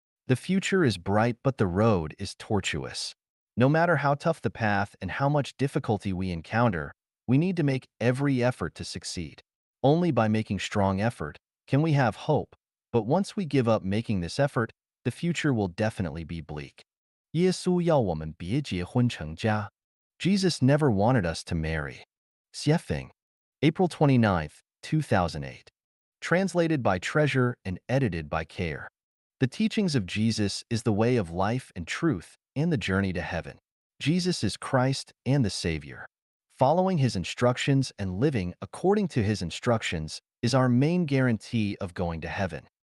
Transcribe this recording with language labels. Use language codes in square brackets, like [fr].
[en] The future is bright, but the road is tortuous. No matter how tough the path and how much difficulty we encounter, we need to make every effort to succeed. Only by making strong effort can we have hope, but once we give up making this effort, the future will definitely be bleak. [zh] 耶稣要我们别结婚成家. [en] Jesus never wanted us to marry. Xiefeng, April 29, 2008. Translated by Treasure and edited by Care. The teachings of Jesus is the way of life and truth and the journey to heaven. Jesus is Christ and the Savior. Following his instructions and living according to his instructions is our main guarantee of going to heaven.